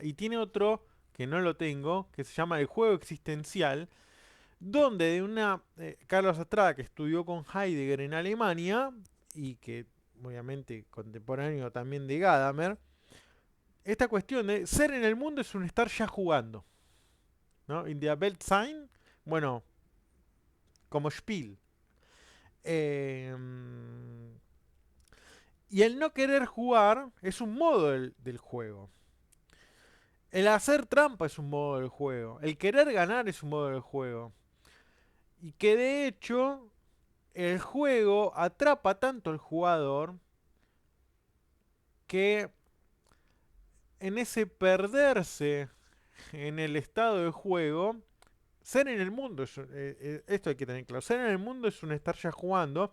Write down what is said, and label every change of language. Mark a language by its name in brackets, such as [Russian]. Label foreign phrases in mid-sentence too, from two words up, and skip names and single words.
[Spanish] Y tiene otro, que no lo tengo, que se llama El juego existencial, donde de una Carlos Astrada que estudió con Heidegger en Alemania y que obviamente contemporáneo también de Gadamer, esta cuestión de ser en el mundo es un estar ya jugando, ¿no? [German] In der Welt sein, [Spanish] bueno, como Spiel. Eh, y el no querer jugar es un modo del juego. El hacer trampa es un modo del juego. El querer ganar es un modo del juego. Y que de hecho el juego atrapa tanto al jugador que en ese perderse en el estado de juego, ser en el mundo, esto hay que tener claro, ser en el mundo es un estar ya jugando.